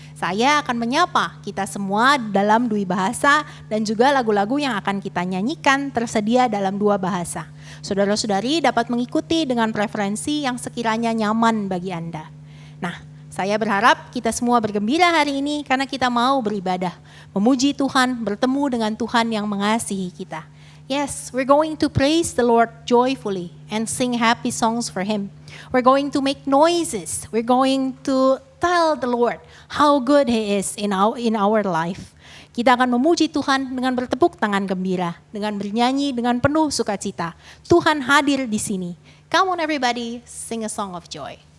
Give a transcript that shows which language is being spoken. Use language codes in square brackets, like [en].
[id] Saya akan menyapa kita semua dalam 2 bahasa dan juga lagu-lagu yang akan kita nyanyikan tersedia dalam 2 bahasa. Saudara-saudari dapat mengikuti dengan preferensi yang sekiranya nyaman bagi Anda. Nah, saya berharap kita semua bergembira hari ini karena kita mau beribadah, memuji Tuhan, bertemu dengan Tuhan yang mengasihi kita. [en] Yes, we're going to praise the Lord joyfully and sing happy songs for Him. We're going to make noises. We're going to tell the Lord how good He is in our life. [id] Kita akan memuji Tuhan dengan bertepuk tangan gembira, dengan bernyanyi dengan penuh sukacita. Tuhan hadir di sini. [en] Come on everybody, sing a song of joy.